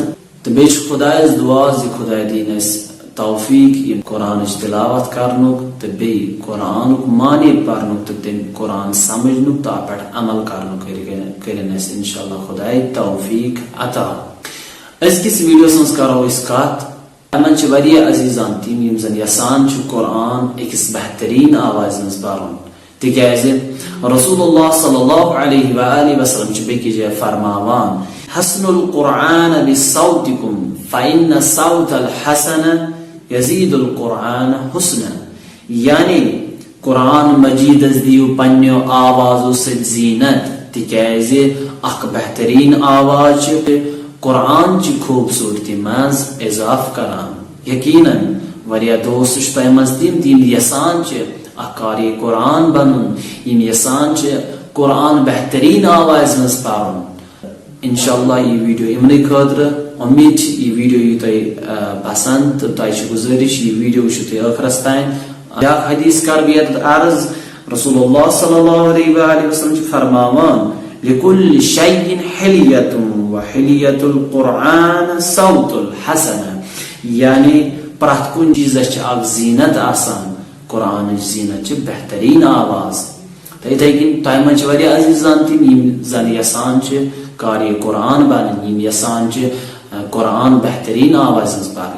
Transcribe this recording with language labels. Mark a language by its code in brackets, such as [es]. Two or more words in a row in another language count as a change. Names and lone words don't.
[ks] تہٕ بیٚیہِ چھُ خۄدایس دُعا زِ خۄداے دِیِن اَسہِ توفیق یِم قرآنٕچ تلاوت کرنُک تہٕ بیٚیہِ قرآنُک معنے پرنُک تہٕ تَمہِ قرآن سمجھنُک تہٕ اَتھ پٮ۪ٹھ عمل کرنُک کٔرِنۍ اَسہِ انشاءاللہ خۄداے توفیق عطا. أزکِس ویڈیوس منٛز کرو أسۍ کتھ یِمن چھِ واریاہ عزیزان تِم یِم زن یژھان چھِ قرآن أکِس بہتریٖن آوازِ منٛز پرُن، تِکیازِ [ar] رسول اللہ صلی اللہ علیہ وآلہ وسلم [ks] چھِ بیٚکِس جایہِ فرماوان [ar] حسن القرآن بصوتکم فإن صوت الحسن یزید القرآن حسنا، [ks] یعنی قرآن مجیدس دیو پننیو آوازو سۭتۍ زینت تِکیازِ اکھ بہترین آواز چھِ قرآن چہِ خوبصورتی منٛز اضافہٕ کران. یقیناً واریاہ دوست چھِ تۄہہِ منٛز تِم یِم یژھان چھِ اکھ قاری قرآن بنُن، یِم یژھان چھِ قرآن بہترین آوازِ منٛز پرُن. انشاءاللہ یہ ویڈیو یِمنٕے خٲطرٕ امید چھِ یہ ویڈیو یی تۄہہِ پسنٛد تہٕ تۄہہِ چھِ گُزٲرِش یہ ویڈیو وٕچھِو تُہۍ ٲخرس تام. بیاکھ حدیث کرٕ بہٕ ییٚتٮ۪تھ عرض [ar] رسول اللہ صلی اللہ علیہ وآلہ وسلم [ks] چھِ فرماوان [ar] لِكُلِّ شَيْءٍ حِلْيَةٌ وَحِلْيَةُ الْقُرْآنِ صَوْتُ الْحَسَنَ، [ks] یعنی پرٛٮ۪تھ کُنہِ چیٖزس چھِ اکھ زیٖنت آسان، قرآنٕچ زیٖنت چھِ بہتریٖن آواز. تہٕ یِتھے کٔنۍ تۄہہِ منٛز چھِ واریاہ عزیزان تِم یِم زن یژھان چھِ قاری قرآن بنٕنۍ، یِم یژھان چھِ قرآن بہتریٖن آوازِ منٛز پرٕنۍ.